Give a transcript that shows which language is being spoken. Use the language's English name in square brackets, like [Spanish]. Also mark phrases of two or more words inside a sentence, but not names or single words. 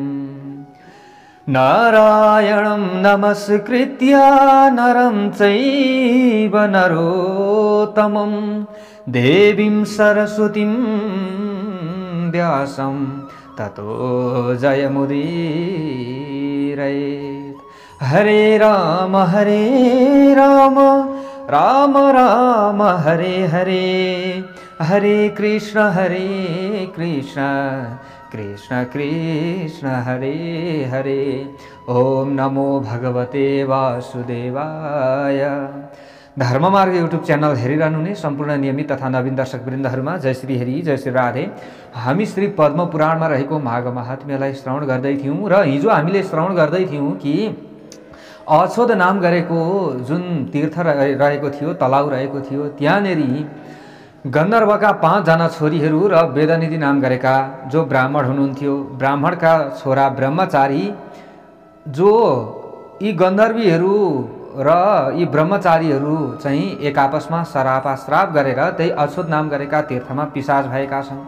[Sanskrit] नारायणं नमस्कृत्य नरं चैव नरोत्तमं देवीं सरस्वतीं व्यासं ततो जयमुदीरयेत्। हरे राम राम राम हरे हरे, हरे कृष्ण कृष्ण कृष्ण हरे हरे। ओम नमो भगवते वासुदेवाय। [Nepali] धर्ममार्ग युट्युब च्यानल हेरिरहनुहुने सम्पूर्ण नियमित तथा नवीन दर्शकवृन्दहरुमा जय श्री हरि जय श्री राधे। हामी श्री पद्म पुराणमा रहेको माघ महात्म्यलाई श्रवण गर्दै थियौं र हिजो हामीले श्रवण गर्दै थियौं कि अछोद नाम गरेको जुन तीर्थ रहेको थियो, तलाउ रहेको थियो, त्यहाँनेरि गन्धर्वका 5 जना छोरीहरू र वेदनिधि नाम गरेका जो ब्राह्मण हुनुहुन्थ्यो, ब्राह्मणका छोरा ब्रह्मचारी, जो यी गन्धर्वीहरू र यी ब्रह्मचारीहरू चाहिँ एक आपसमा सरापाश्राप गरेर त्यही अछोद नाम गरेका तीर्थमा पिशाच भएका छन्।